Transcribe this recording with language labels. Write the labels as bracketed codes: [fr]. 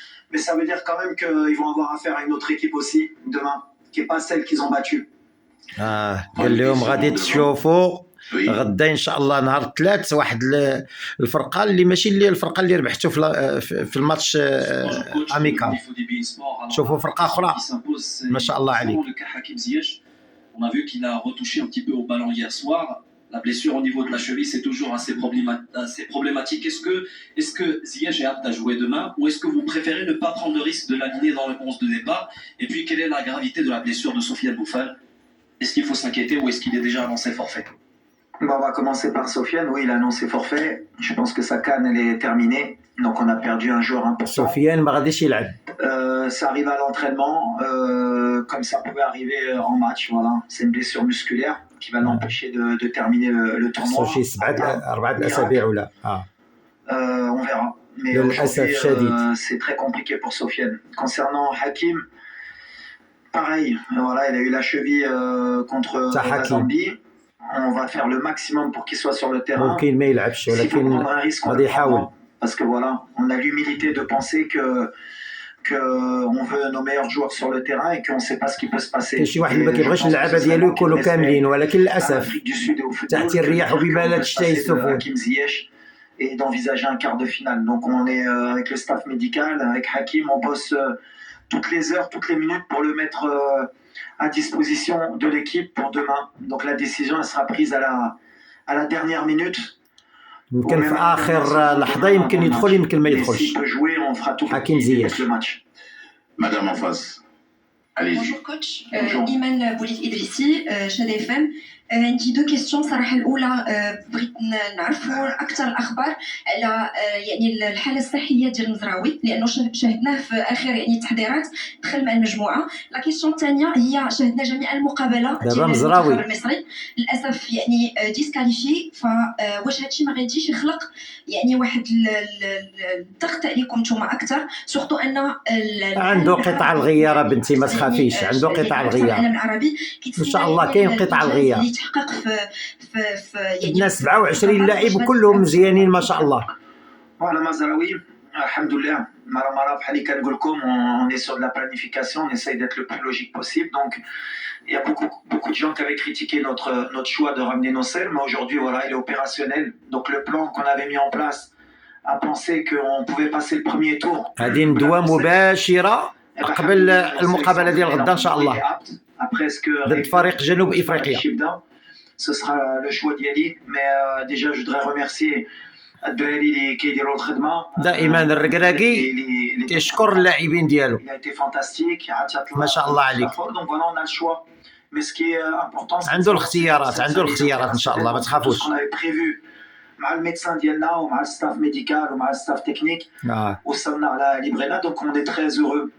[fr] Mais ça veut dire quand même qu'ils vont avoir affaire à une autre équipe aussi demain, qui n'est pas celle qu'ils ont battue. [ar] قال لهم غادي تشوفوا غدا ان شاء الله نهار الثلاث واحد الفرقه اللي ماشي اللي الفرقه اللي ربحتوا في الماتش اميكال. شوفوا فرقه اخرى ما شاء الله عليك. [fr] On a vu qu'il a retouché un petit peu au ballon hier soir. La blessure au niveau de la cheville, c'est toujours assez problématique. Est-ce que Ziyech est apte à jouer demain ou est-ce que vous préférez ne pas prendre le risque de l'aligner dans le 11 de départ? Et puis, quelle est la gravité de la blessure de Sofiane Boufal? Est-ce qu'il faut s'inquiéter ou est-ce qu'il est déjà annoncé forfait? On va commencer par Sofiane. Oui, il a annoncé forfait. Je pense que sa CAN, elle est terminée. Donc, on a perdu un joueur important. [ar] Sofiane ما غاديش يلعب. [fr] Ça arrive à l'entraînement, comme ça pouvait arriver en match. Voilà. C'est une blessure musculaire qui va l'empêcher de terminer le tournoi. [ar] شي 4 أسابيع ولا [fr] on verra. Mais aujourd'hui, c'est très compliqué pour Sofiane. Concernant Hakim, pareil. Voilà, il a eu la cheville contre la Zambie. On va faire le maximum pour qu'il soit sur le terrain. [ar] ممكن ما يلعبش ولكن غادي يحاول. [fr] Parce que voilà, on a l'humilité de penser qu'on veut nos meilleurs joueurs sur le terrain et qu'on ne sait pas ce qui peut se passer. [ar] كاين شي واحد اللي ما كيبغيش اللعابه ديالو يكونوا كاملين ولكن للاسف تحت الرياح وبما لا تشتهي السفن. [fr] Et d'envisager un quart de finale. Donc on est avec le staff médical, avec Hakim, on bosse toutes les heures, toutes les minutes pour le mettre à disposition de l'équipe pour demain. Donc la décision elle sera prise à la dernière minute. [ar] يمكن في آخر لحظة يمكن يدخل يمكن ما يدخلش. حكيم زياش. [fr] Madame en face. Allez-y. Bonjour coach. Iman Boulit Idrissi, Chad FM. [ar] عندي دو كيستيون صراحه الاولى بغيت نعرفوا اكثر الاخبار على يعني الحاله الصحيه ديال المزراوي لانه شاهدناه في اخر يعني التحضيرات دخل مع المجموعه. لا كيستيون الثانيه هي شاهدنا جميع المقابله ديال المنتخب المصري للاسف يعني ديسكاليفي فواش هادشي ما غاديش يخلق يعني واحد الضغط عليكم نتوما اكثر سورتو ان عنده قطع الغيار بنتي ما تخافيش عنده قطع الغيار ان شاء الله كاين قطع الغيار يتحقق في يعني 27 لاعب كلهم مزيانين ما شاء الله. [fr] Voilà Mazraoui, alhamdoulilah, [ar] Maramara bhali كنقول لكم [fr] on est sur de la planification, on essaye d'être le plus logique possible. Donc il y a beaucoup de gens qui avaient critiqué notre choix de ramener Nosel, mais aujourd'hui voilà, il est opérationnel. Donc le plan qu'on avait mis en place à penser qu'on pouvait passer le premier tour. [ar] هذه ندوة مباشرة قبل المقابلة ديال غدا ان شاء الله. ضد فريق جنوب افريقيا. [fr] Ce sera le choix d'Yali, mais déjà je voudrais remercier الدراري [ar] qui يديروا الخدمة. دائما الركراكي كيشكر اللاعبين ديالو. [fr] Il a été fantastique. [ar] ما شاء الله عليك. [fr] Donc voilà, on a le choix. Mais ce qui est important. [ar] عنده الاختيارات ان شاء الله ما تخافوش. [fr] On avait prévu [ar] مع الميدسان ديالنا ومع الستاف ميديكال ومع الستاف تكنيك وصلنا على ليبرينا دونك [fr] on est très heureux.